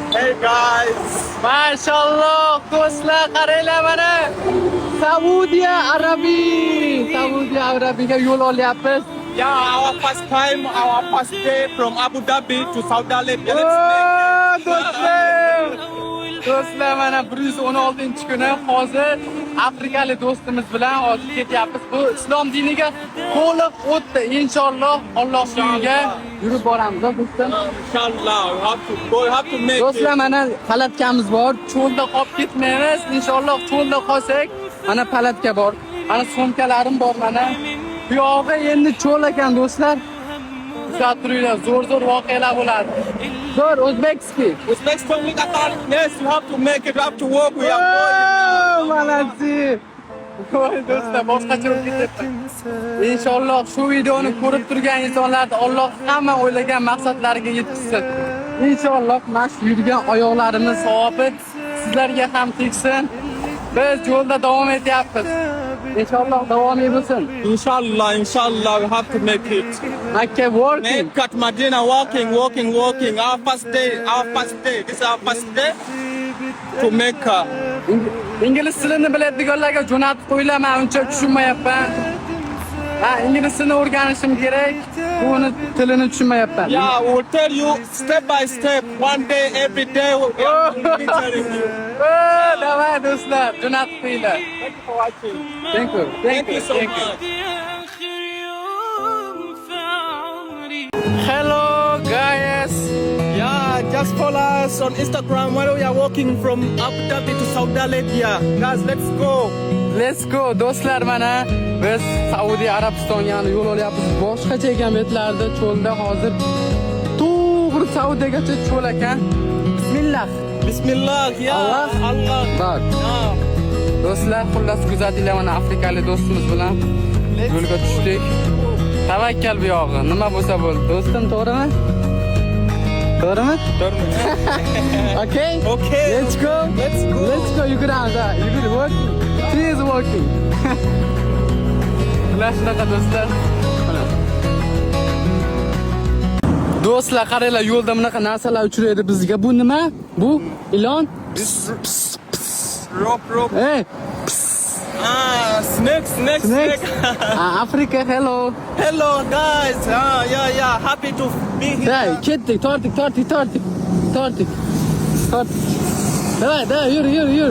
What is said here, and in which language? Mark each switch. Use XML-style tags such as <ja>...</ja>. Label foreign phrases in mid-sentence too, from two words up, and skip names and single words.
<en>Hey guys.</en> <uz>Mashallah, do'stlar qaranglar mana. Saudiya Arabiyaga yo'l olyapmiz.</uz> <en>Yeah, our first time, our first day from Abu Dhabi to Saudi Arabia. Let's</en> <uz>Do'stlar mana 116-kuni hozir afrikalik do'stimiz bilan hozir ketyapmiz. Bu islom diniga to'liq o'tdi. Inshaalloh Alloh yo'liga yurib boramiz, do'stlar.</uz> <en>Inshallah, we have to make</en> <uz>Do'stlar</uz> <en>it.</en> <uz>mana palatkamiz bor. Cho'lda qolib ketmaymiz. Inshaalloh cho'lda qolsak, mana palatka bor. Mana sumkalarim bor mana. Bu yog'i endi cho'l ekan do'stlar. Kuzatib turinglar, zo'r voqealar bo'ladi. Zo'r o'zbekskiy.</uz> <en>Uzbekistan with Qatar. Yes, you have to make it. You have to work. We are Malatsi.</en> <uz>Voy do'stlar, boshqacha bo'lib ketyapti. Inshaalloh shu videoni ko'rib turgan insonlarni Alloh hamma o'ylagan maqsadlariga yetkazsin. Inshaalloh mana shu yurgan oyoqlarimiz savobi sizlarga ham tegsin. Biz yo'lda davom etyapmiz. Inshaalloh davomiy bo'lsin.</uz> <en>Inshallah, we have to make it. Makka working. Mecca, Medina, walking. Our first day. This is our first day to Mecca.</en> <uz>Ingliz tilini biladiganlarga jo'natib qo'yinglar, men uncha tushunmayapman. Ingliz tilini o'rganishim kerak. Buni tilini tushunmayapman.</uz> <en>Yeah, we'll tell you step by step, one day, every day. We will be telling you.</en> <uz>Davay do'stlar, jo'natib qo'yinglar.</uz> <en>Thank you for watching. Thank you so much. Hello guys. Yeah, just follow us on Instagram while we are walking from Abu Dhabi to Saudi Arabia. Guys, let's go. Let's go</en> <uz>do'stlar, mana biz Saudiya Arabistonga yo'l olyapmiz. Boshqacha ekan betlarda cho'lda hozir to'g'ri Saudiyagacha cho'l ekan. Bismillah.</uz> <ar>بسم الله، يا الله. Bak.</ar> <uz>Do'stlar, xullas kuzatinglar, mana afrikalik do'stimiz bilan yo'lga tushdik. Tavakkal bu yog'i. Nima bo'lsa bo'ldi. Do'stim, to'g'rimi? To'g'rimi?</uz> <en>Okay? Okay. Let's go. You go down there. You good working? She is working.</en> <uz>Shunaqa do'stlar. Do'stlar, qaranglar, yo'lda bunaqa narsalar uchraydi bizga. Bu nima? Bu ilon?</uz> <en>Rope. Hey, Snake. Afrika, hello. Hello, guys. Yeah. Happy to be here.</en> <uz>Day, ketdik, tortik.</uz> <tr>Day, yürü.</tr>